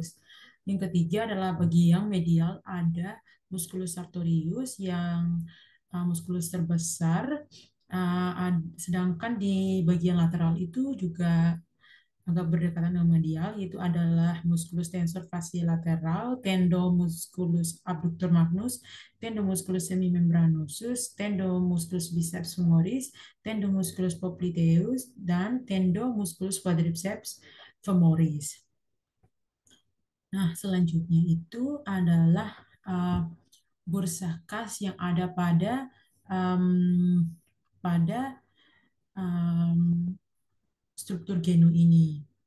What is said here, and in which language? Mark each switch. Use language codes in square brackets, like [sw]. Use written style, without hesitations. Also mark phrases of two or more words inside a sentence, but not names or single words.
[id] Yang ketiga adalah bagian medial ada [la] musculus sartorius [id] yang muskulus terbesar, sedangkan di bagian lateral itu juga agak berdekatan dengan medial, yaitu adalah [la] musculus tensor fasciolateral, tendomusculus abductor magnus, tendomusculus semimembranosus, tendomusculus biceps femoris, tendomusculus popliteus, [id] dan [la] tendomusculus quadriceps femoris. [id] Nah, selanjutnya itu adalah uh, bursa kas yang ada um, pada um, struktur genu ini.